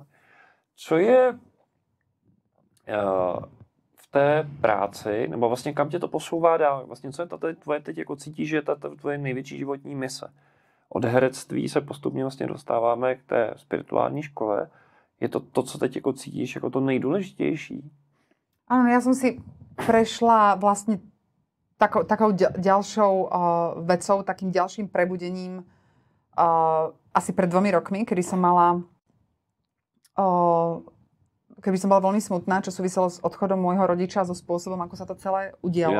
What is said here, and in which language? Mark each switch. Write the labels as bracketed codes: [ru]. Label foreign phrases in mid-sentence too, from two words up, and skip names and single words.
[cs] Co je v té práci, nebo vlastně kam tě to posouvá dál? Vlastně co je to tvoje teď, jako cítíš, že je ta tvoje největší životní mise? Od herectví se postupně vlastně dostáváme k té spirituální škole. Je to co teď jako cítíš, jako to nejdůležitější? [sk] Áno, ja som si prešla vlastne takou ďalšou vecou, takým ďalším prebudením asi pred 2 rokmi, kedy som bola veľmi smutná, čo súviselo s odchodom môjho rodiča, so spôsobom, ako sa to celé udialo.